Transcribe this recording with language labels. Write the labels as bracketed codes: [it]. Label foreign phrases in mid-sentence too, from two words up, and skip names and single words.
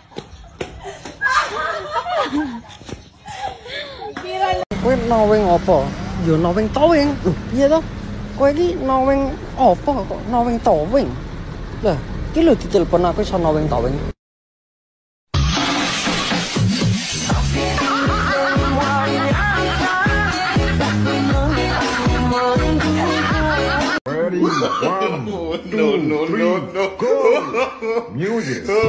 [jv] Kowe knowing apa? Yo [en] knowing towing. [jv] Lho, piye to? Kowe iki knowing apa kok [en] knowing towing? [jv] Lah, iki lho ditelepon aku iso [en] knowing towing. Ready? One, two, three, go! Music.